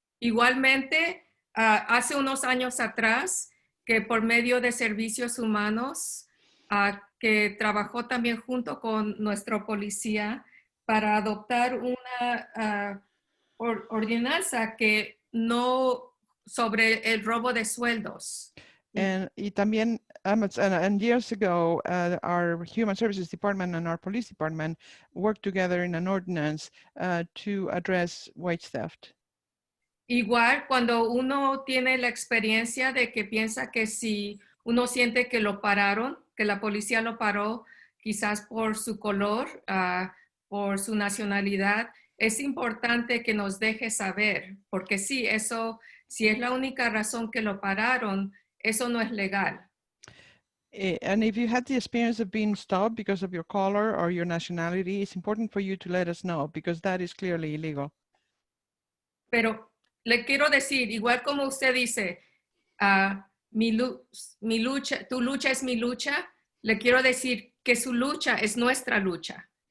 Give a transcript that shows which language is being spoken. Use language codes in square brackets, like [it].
[es] Igualmente, hace unos años atrás, que por medio de servicios humanos, que trabajó también junto con nuestro policía para adoptar una ordenanza que no sobre el robo de sueldos. Y también, [en] and years ago, our Human Services Department and our Police Department worked together in an ordinance to address wage theft. [es] Igual cuando uno tiene la experiencia de que piensa que si uno siente que lo pararon, que la policía lo paró, quizás por su color, por su nacionalidad, es importante que nos deje saber, porque sí, eso, si es la única razón que lo pararon, eso no es legal. [en] And if you had the experience of being stopped because of your color or your nationality, it's important for you to let us know because that is clearly illegal. [es] Pero le quiero decir, igual como usted dice, mi lucha, tu lucha es mi lucha, le quiero decir que su lucha es nuestra lucha.